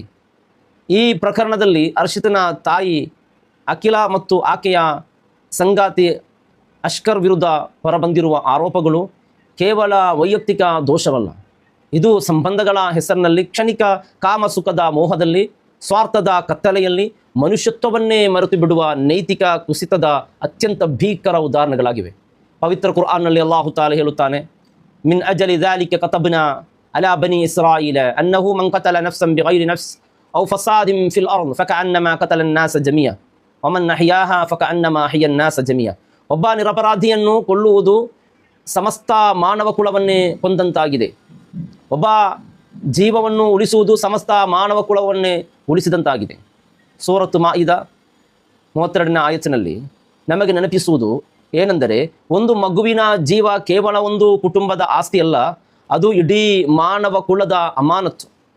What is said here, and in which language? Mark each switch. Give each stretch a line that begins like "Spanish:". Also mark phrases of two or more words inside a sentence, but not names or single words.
Kannada: ಈ ಪ್ರಕರಣದಲ್ಲಿ ಹರ್ಷಿತನ ತಾಯಿ ಅಖಿಲ ಮತ್ತು ಆಕೆಯ ಸಂಗಾತಿ ಅಷ್ಕರ್ ವಿರುದ್ಧ ಹೊರಬಂದಿರುವ ಆರೋಪಗಳು ಕೇವಲ ವೈಯಕ್ತಿಕ ದೋಷವಲ್ಲ. ಇದು ಸಂಬಂಧಗಳ ಹೆಸರಿನಲ್ಲಿ ಕ್ಷಣಿಕ ಕಾಮಸುಖದ ಮೋಹದಲ್ಲಿ, ಸ್ವಾರ್ಥದ ಕತ್ತಲೆಯಲ್ಲಿ ಮನುಷ್ಯತ್ವವನ್ನೇ ಮರೆತು ಬಿಡುವ ನೈತಿಕ ಕುಸಿತದ ಅತ್ಯಂತ ಭೀಕರ ಉದಾಹರಣೆಗಳಾಗಿವೆ. ಪವಿತ್ರ ಕುರ್ಆನ್ನಲ್ಲಿ ಅಲ್ಲಾಹು ತಾಲ ಹೇಳುತ್ತಾನೆ,
Arabic: من أجل ذلك كتبنا على بني إسرائيل أنه من قتل نفسا بغير نفس أو فساد في الأرض فكأنما قتل الناس جميعا ومن أحياها فكأنما أحيا الناس جميعا.
Kannada: ಒಬ್ಬ ನಿರಪರಾಧಿಯನ್ನು ಕೊಲ್ಲುವುದು ಸಮಸ್ತ ಮಾನವ ಕುಲವನ್ನೇ ಕೊಂದಂತಾಗಿದೆ. ಒಬ್ಬ ಜೀವವನ್ನು ಉಳಿಸುವುದು ಸಮಸ್ತ ಮಾನವ ಕುಲವನ್ನೇ ಉಳಿಸಿದಂತಾಗಿದೆ. ಸೂರತ್ ಮಾಯಿದ 32ನೇ ಆಯತಿನಲ್ಲಿ ನಮಗೆ ನೆನಪಿಸುವುದು ಏನೆಂದರೆ, ಒಂದು ಮಗುವಿನ ಜೀವ ಕೇವಲ ಒಂದು ಕುಟುಂಬದ ಆಸ್ತಿಯಲ್ಲ, ಅದು ಇಡೀ ಮಾನವ ಕುಲದ ಅಮಾನತ್ತು.